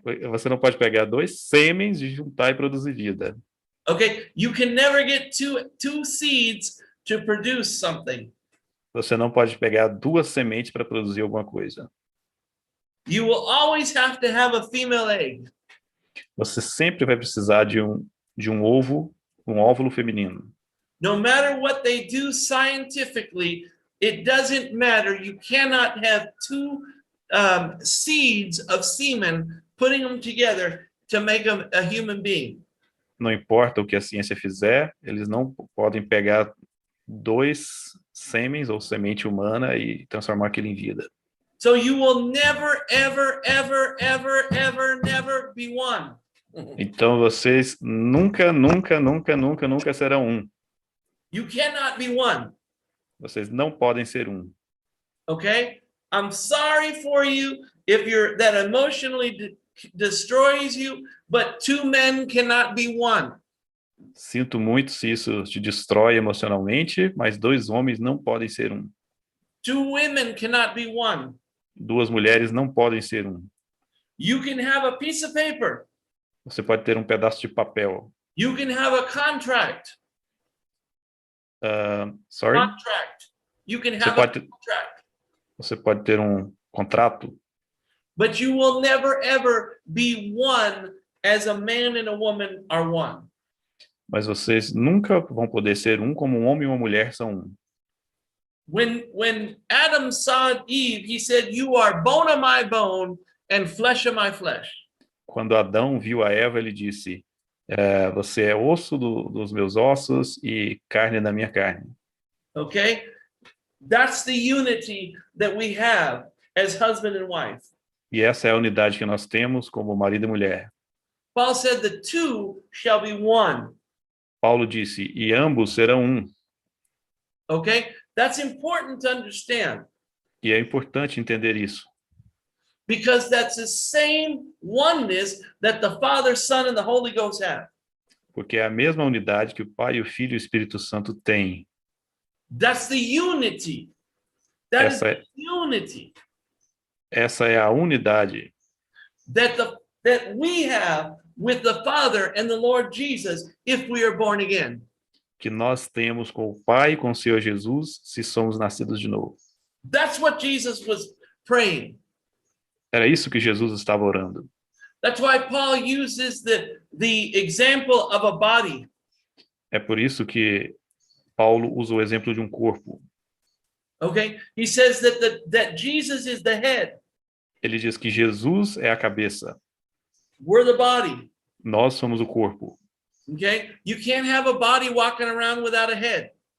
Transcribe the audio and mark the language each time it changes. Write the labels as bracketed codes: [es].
[pt] Você não pode pegar dois sêmens e juntar e produzir vida. [en] Okay, you can never get two seeds to produce something. [pt] Você não pode pegar duas sementes para produzir alguma coisa. [en] You will always have to have a female egg. [pt] Você sempre vai precisar de um óvulo feminino. [en] No matter what they do scientifically, it doesn't matter. You cannot have two seeds of semen, putting them together to make a human being. [pt] Não importa o que a ciência fizer, eles não podem pegar dois sêmens ou semente humana e transformar aquilo em vida. [en] So you will never, ever, ever, ever, ever, never be one. [pt] Então vocês nunca serão um. [en] You cannot be one. [pt] Vocês não podem ser um. [en] Okay? I'm sorry for you if that emotionally destroys you, but two men cannot be one. [pt] Sinto muito se isso te destrói emocionalmente, mas dois homens não podem ser um. [en] Two women cannot be one. [pt] Duas mulheres não podem ser um. [en] You can have a piece of paper. [pt] Você pode ter um pedaço de papel. [en] You can have a contract. Sorry? Contract. You can have a contract. [pt] Você pode ter um contrato. [en] But you will never ever be one as a man and a woman are one. [pt] Mas vocês nunca vão poder ser um como um homem e uma mulher são um. [en] When Adam saw Eve, he said, "You are bone of my bone and flesh of my flesh." [pt] Quando Adão viu a Eva, ele disse: você é osso dos meus ossos e carne da minha carne. [en] Okay? That's the unity that we have as husband and wife. [pt] E essa é a unidade que nós temos como marido e mulher. [en] Paul said the two shall be one. [pt] Paulo disse: e ambos serão um. [en] Okay? That's important to understand. [pt] E é importante entender isso. [en] Because that's the same oneness that the Father, Son, and the Holy Ghost have. [pt] Porque é a mesma unidade que o Pai, o Filho e o Espírito Santo têm. [en] That's the unity. That is the unity. [pt] Essa é a unidade [en] that we have with the Father and the Lord Jesus if we are born again. [pt] Que nós temos com o Pai e com o Senhor Jesus se somos nascidos de novo. [en] That's what Jesus was praying. [pt] Era isso que Jesus estava orando. [en] That's why Paul uses the example of a body. [pt] É por isso que Paulo usa o exemplo de um corpo. [en] Okay, he says that Jesus is the head. [pt] Ele diz que Jesus é a cabeça, [en] We're the body. [pt] nós somos o corpo. [en] Okay, you can't have a body walking around without a head.